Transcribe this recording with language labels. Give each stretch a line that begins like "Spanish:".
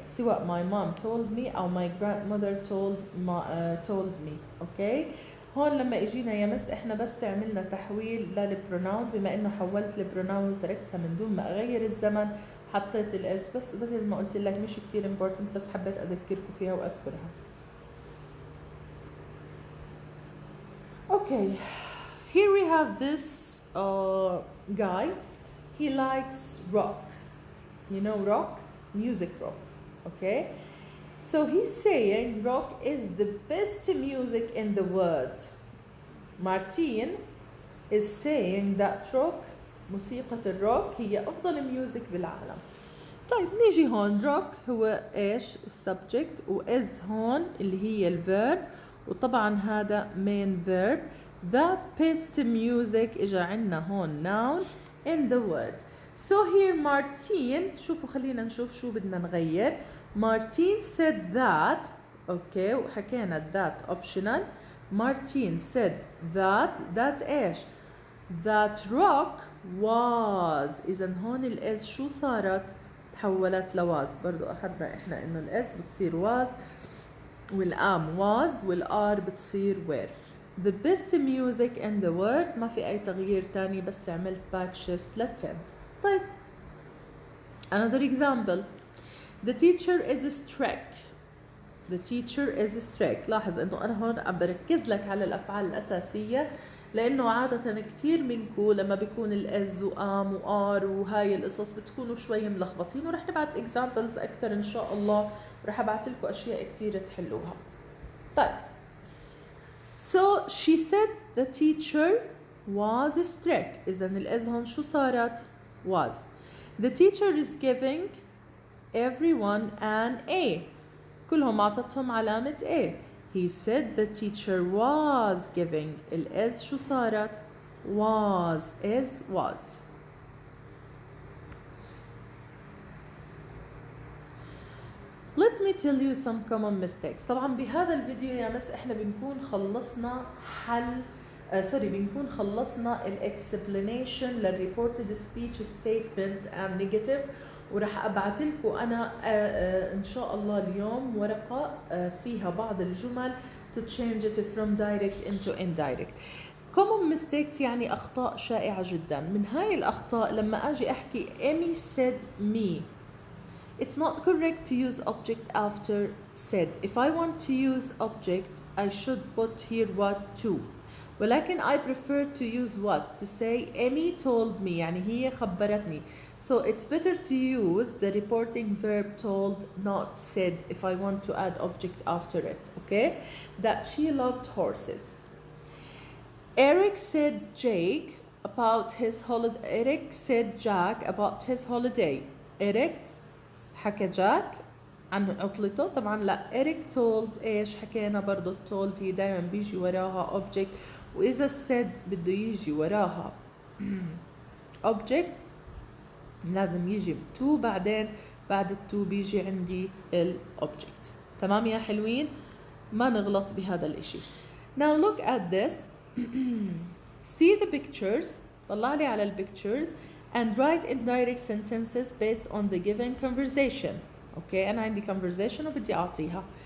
Arabic: سواء
English: my mom told me
Arabic: أو
English: my grandmother told me. Okay.
Arabic: هون لما اجينا يا مس احنا بس عملنا تحويل للبروناون، بما انه حولت البروناون وتركتها من دون ما اغير الزمن، حطيت الاس بس مثل ما قلت لك مش كتير امبورتنت، بس حبيت اذكركم فيها واذكرها.
English: Okay, here we have this guy. He likes rock. You know rock? Music rock. Okay? So he's saying rock is the best music in the world. Martin is saying that rock,
Arabic: موسيقى الروك هي أفضل ميوزك بالعالم. طيب نيجي هون rock هو إيش؟ السبجكت، و is هون اللي هي الverb، وطبعا هذا main verb.
English: The best music
Arabic: إجا عنا هون
English: noun in the world. So here Martin،
Arabic: شوفوا خلينا نشوف شو بدنا نغير.
English: Martin said that، okay، وحكينا that optional. Martin said that إيش؟ that rock was.
Arabic: إذا هون الإز شو صارت؟ تحولت لواز. برضو أخذنا إحنا إنه الإز بتصير was، والآم was، والآر بتصير were.
English: The best music in the world،
Arabic: ما في أي تغيير تاني، بس عملت
English: back shift للtense. طيب another example. The teacher is strict. The teacher is strict.
Arabic: لاحظ انه انا هون عم بركز لك على الافعال الاساسيه، لانه عاده كثير منكم لما بيكون الاز وام وار وهاي القصص بتكونوا شوي ملخبطين، ورح نبعت examples اكثر ان شاء الله، ورح ابعت لكم اشياء كثير تحلوها.
English: طيب so she said the teacher was strict.
Arabic: اذا الاز هون شو صارت؟ was.
English: The teacher is giving everyone an A.
Arabic: كلهم عطتهم علامة A.
English: He said the teacher was giving.
Arabic: الإز شو صارت؟
English: was is was. Let me tell you some common mistakes.
Arabic: طبعا بهذا الفيديو يا مس احنا بنكون خلصنا حل بنكون خلصنا الاكسبلانيشن للريبورتد سبيتش ستيتمنت اند نيجاتيف، وراح ابعث لكم انا ان شاء الله اليوم ورقه فيها بعض الجمل
English: to change it from direct into indirect.
Arabic: common mistakes يعني اخطاء شائعه جدا. من هاي الاخطاء لما اجي احكي
English: Amy said me, it's not correct to use object after said. If I want to use object I should put here what to. ولكن I prefer to use what, to say Amy told me
Arabic: يعني هي خبرتني.
English: So it's better to use the reporting verb told, not said, if I want to add object after it. Okay? That she loved horses. Eric said Jake about his holiday. Eric said Jack about his holiday.
Arabic: Eric حكى جاك عن عطلته. طبعا لا، Eric told ايش حكينا برضو told هي دايما بيجي وراها object، وإذا said بده يجي وراها object لازم يجي to، بعدين بعد التو بيجي عندي الobject. تمام يا حلوين؟ ما نغلط بهذا الاشي.
English: Now look at this. See the pictures.
Arabic: طلع لي على البيكتشرز
English: and write indirect sentences based on the given conversation.
Arabic: اوكي أنا عندي conversation وبدي أعطيها.